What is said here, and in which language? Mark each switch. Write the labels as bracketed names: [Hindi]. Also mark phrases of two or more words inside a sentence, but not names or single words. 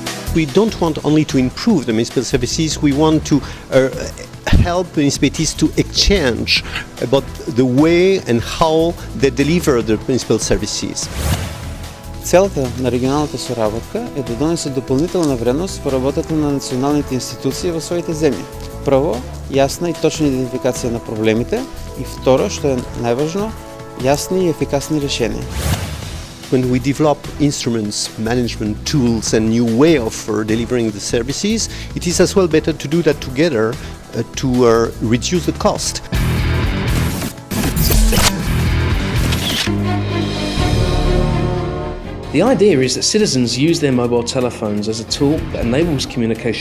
[English] we don't want only to improve the municipal services, we want to help municipalities to exchange about the way and how they deliver the municipal services. [Macedonian] Целта на регионалната соработка е да донесе допълнителна вредност в работата на националните институции в своите земји. Прво, ясна и точна идентификация на проблемите и второ, што е најважно, ясни и ефикасни решения. [English] When we develop instruments, management tools and new way of delivering the services, it is as well better to do that together to reduce the cost. The idea is that citizens use their mobile telephones as a tool that enables communication.